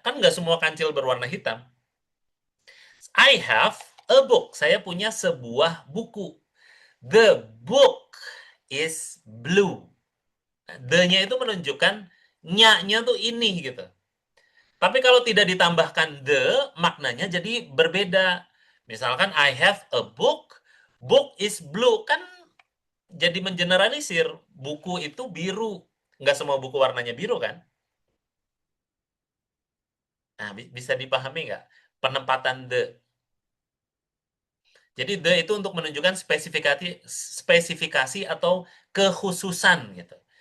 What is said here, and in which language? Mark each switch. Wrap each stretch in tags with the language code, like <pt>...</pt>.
<id>Kan nggak semua kancil berwarna hitam.</id> <en>I have a book.</en> <id>Saya punya sebuah buku.</id> <en>The book is blue.</en> <id>The-nya itu menunjukkan nya-nya tuh ini gitu. Tapi kalau tidak ditambahkan the, maknanya jadi berbeda. Misalkan</id> <en>I have a book, book is blue.</en> <id>Kan jadi mengeneralisir. Buku itu biru. Nggak semua buku warnanya biru kan? Nah, bisa dipahami nggak? Penempatan the. Jadi the itu untuk menunjukkan spesifikasi atau kekhususan gitu.</id>